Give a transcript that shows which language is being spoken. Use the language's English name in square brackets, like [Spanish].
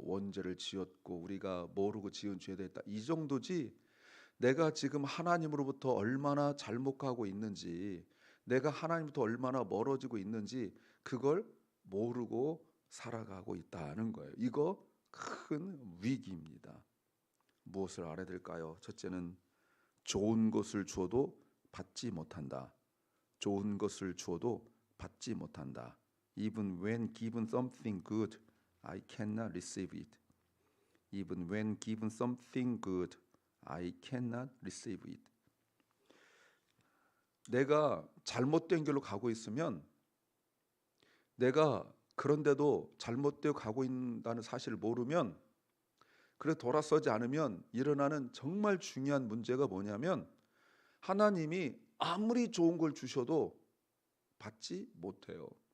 [Korean] 원죄를 지었고 우리가 모르고 지은 죄가 있다. 이 정도지 내가 지금 하나님으로부터 얼마나 잘못 가고 있는지, 내가 하나님부터 얼마나 멀어지고 있는지 그걸 모르고 살아가고 있다는 거예요. 이거 큰 위기입니다. 무엇을 알아야 될까요? 첫째는 좋은 것을 주어도 받지 못한다. 좋은 것을 주어도 받지 못한다. [English] Even when given something good, I cannot receive it. Even when given something good, I cannot receive it. [Korean] 내가 잘못된 길로 가고 있으면, 내가 그런데도 잘못되어 가고 있다는 사실을 모르면, 그래 돌아서지 않으면 일어나는 정말 중요한 문제가 뭐냐면 하나님이 아무리 좋은 걸 주셔도 받지 못해요.